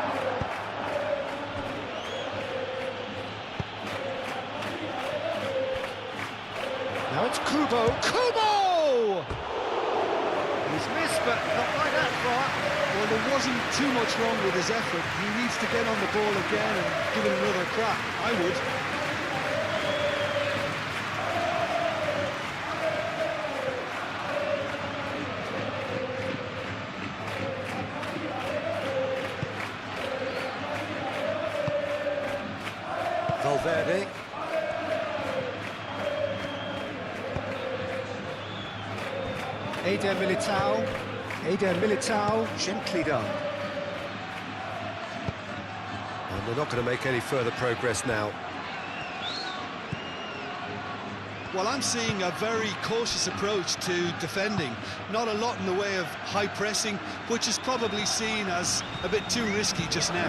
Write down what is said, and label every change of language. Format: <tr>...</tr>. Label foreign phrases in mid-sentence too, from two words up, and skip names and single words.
<en>Now it's Kubo. Kubo! He's missed, but not by that far. Well, there wasn't too much wrong with his effort. He needs to get on the ball again and give it another crack. I would. Valverde. Eder Militao. Eder Militao, gently done. And they're not going to make any further progress now. Well, I'm seeing a very cautious approach to defending. Not a lot in the way of high pressing, which is probably seen as a bit too risky just now.</en>